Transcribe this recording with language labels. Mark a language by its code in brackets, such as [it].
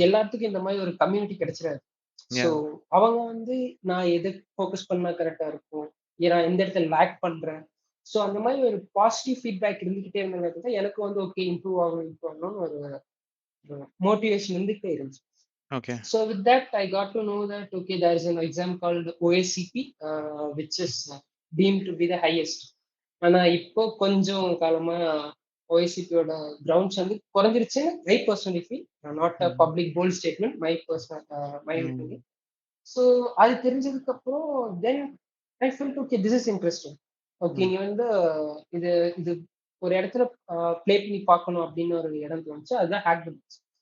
[ta] எல்லாத்துக்கும் இந்த மாரி ஒரு கம்யூனிட்டி கிடைச்சிராது. [en] So yeah! [ta] அவங்க வந்து நான் எத ஃபோக்கஸ் பண்ணா கரெக்ட்டா இருக்கும். நான் எந்த இடத்துல லேக் பண்றேன். ஸோ அந்த மாரி ஒரு பாசிட்டிவ் ஃபீட்பேக் இருந்துகிட்டே இருந்தங்காட்டி தான் எனக்கு வந்து ஓகே இம்ப்ரூவ் ஆகணும், இம்ப்ரூவ் ஆகணும்னு ஒரு மோட்டிவேஷன் இருந்துகிட்டே இருந்துச்சு. [en] Okay. So with that, I got to know that okay, there is an exam called OSCP, which is deemed to be the highest. [ta] ஆனா இப்போ கொஞ்சம் காலமா OSCP-யோட கிரவுண்ட்ஸ் வந்து குறைஞ்சிருச்சுன்னு [en] My personally feel. Not a hmm. Public bold statement. My hmm. Opinion. So [ta] அது தெரிஞ்சதுக்கு அப்புறம் [en] Then I felt okay this is interesting. Okay hmm. [ta] நீ வந்து இது இது ஒரு இடத்துல ப்ளே பண்ணி பார்க்கணும் அப்படின்னு ஒரு இடம் தோணுச்சு. அதுதான் ஹேக் த பாக்ஸ்.